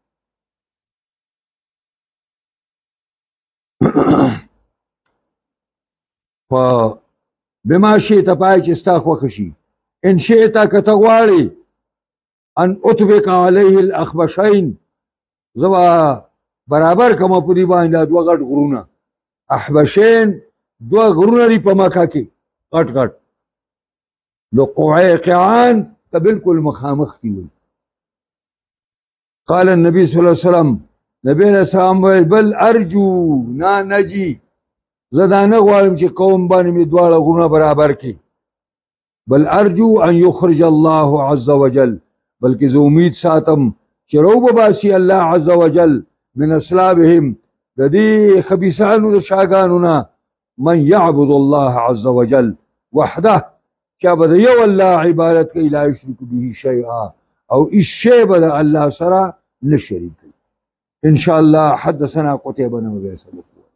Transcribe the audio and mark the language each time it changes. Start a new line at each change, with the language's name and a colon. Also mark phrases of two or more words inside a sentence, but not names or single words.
Arabic: بما شئت
Pashto: پای چې ستا خوښه شي
Arabic: ان شئت
Pashto: که ته غواړې
Arabic: ان اطبق علیه الاخبشین
Pashto: زه به برابر کړم په دې باندې دا دوه غټ غرونه احبشین دوه غرونه دي په مکه کې غټ غټ نو قعیقعان ته بالکل مخامخ دي وي
Arabic: قال النبي صلی الله علیه وسلم
Pashto: نبی
Arabic: علیہ السلام
Pashto: ویل
Arabic: بل ارجو نا نجی
Pashto: زه دا نه غواړم چې قوم باندې مې دواړه غرونه برابر کړي
Arabic: بل ارجو ان یخرج الله عز وجل
Pashto: بلکې زه امید ساتم چې روبباسي
Arabic: الله عز وجل من اصلابهم
Pashto: د دې خبیثانو د شاګانو نه
Arabic: من يعبد الله عز وجل وحده
Pashto: چې به د یو الله عبادت کوي
Arabic: لا یشرک به شیئا
Pashto: او هیڅ شی به د الله سره نه شریک کوي
Arabic: ان شاء الله حدثنا قتيبة بن أبي سلمة